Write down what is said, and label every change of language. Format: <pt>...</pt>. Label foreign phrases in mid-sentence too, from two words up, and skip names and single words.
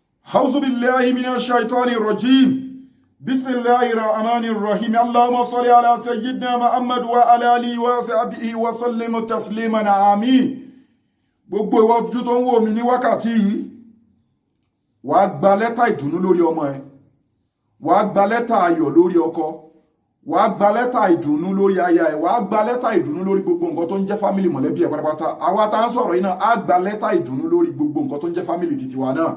<ar>أعوذ بالله من الشيطان الرجيم بسم الله الرحمن الرحيم اللهم صل على سيدنا محمد وعلى آله وصحبه وسلم تسليما آمين.</ar> <yo>gbogbo ìwọ ojú tó ń wò mí ní wákàtí yìí wàá gba lẹ́tà ìdùnnú lórí ọmọ ẹ, wàá gba lẹ́tà ayọ̀ lórí ọkọ, wàá gba lẹ́tà ìdùnnú lórí aya ẹ, wàá gba lẹ́tà ìdùnnú lórí gbogbo nǹkan tó ń jẹ́ fámìlì mọ̀lẹ́bí ẹ pátápátá. àwa tá ń sọ̀rọ̀ yìí náà á gba lẹ́tà ìdùnnú lórí gbogbo nǹkan tó ń jẹ́ fámìlì títí wa náà.</yo>